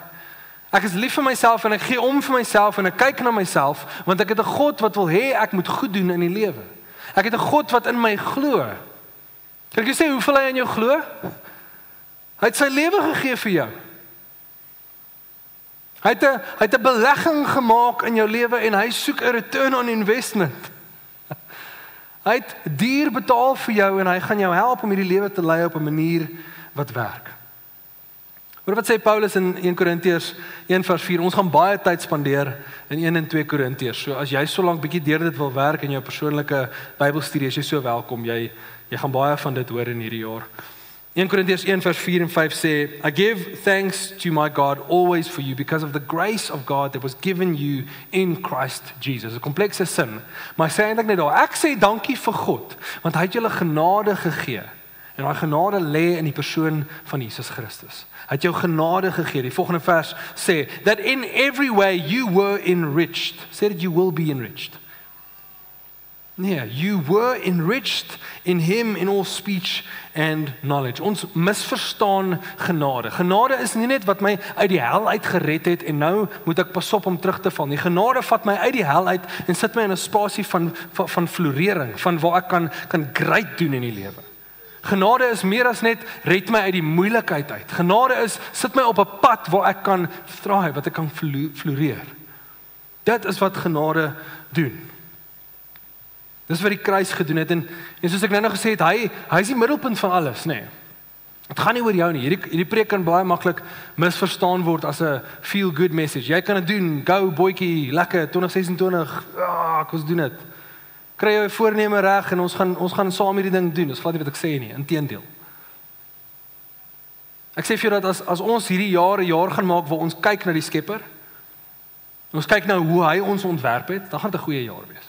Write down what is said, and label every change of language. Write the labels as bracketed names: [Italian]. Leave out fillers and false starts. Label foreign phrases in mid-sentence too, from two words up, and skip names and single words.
[Afrikaans] Ek is lief vir myself en ek gee om vir myself en ek kyk na myself want ek het 'n God wat wil hê ek moet goed doen in die lewe. Ek het 'n God wat in my glo. Kan ek sê hoeveel hy in jou glo? Hy het sy lewe gegee vir jou. Hy het 'n belegging gemaak in jou lewe en hy soek 'n [English] return on investment. [Afrikaans] Hy het duur betaal vir jou en hy gaan jou help om hierdie lewe te lei op 'n manier wat werk. Hoor wat sê Paulus in 1 Korintiërs 1:4, ons gaan baie tyd spandeer in 1 en 2 Korintiërs. So as jy so lank bietjie deur dit wil werk in jou persoonlike Bybelstudie, is jy so welkom. Jy gaan baie van dit hoor in hierdie jaar. 1 Korintiërs 1:4 en 5 sê, [English] I give thanks to my God always for you because of the grace of God that was given you in Christ Jesus. [Afrikaans] 'n Komplekse sin. Maar hy sê eintlik net daar, ek sê dankie vir God, want hy het julle genade gegee. En daai genade lê in die persoon van Jesus Christus. Hy het jou genade gegee. Die volgende vers sê, [English] that in every way you were enriched. Sê that you will be enriched. Nee, you were enriched in him in all speech and knowledge. [Afrikaans] Ons misverstaan genade. Genade is nie net wat my uit die hel uit gered het en nou moet ek pas op om terug te val nie. Genade vat my uit die hel uit en sit my in 'n spasie van florering, van waar ek kan great doen in die lewe. Genade is meer as net red my uit die moeilikheid uit. Genade is sit my op 'n pad waar ek kan thrive, wat ek kan floreer. Dit is wat genade doen. Dis wat die kruis gedoen het en soos ek nou gesê het, hy is die middelpunt van alles, nê. Dit gaan nie oor jou nie. Hierdie preek kan baie maklik misverstaan word as 'n [English] feel good message. [Afrikaans] Jy kan dit doen, go boetjie, lekker 2026. Ek ons doen dit. Kry jou voorneme reg en ons gaan saam hierdie ding doen. Dis glad nie wat ek sê nie, inteendeel. Ek sê vir jou dat as ons hierdie jaar gaan maak waar ons kyk na die Skepper, ons kyk na hoe hy ons ontwerp het, dan gaan dit 'n goeie jaar wees.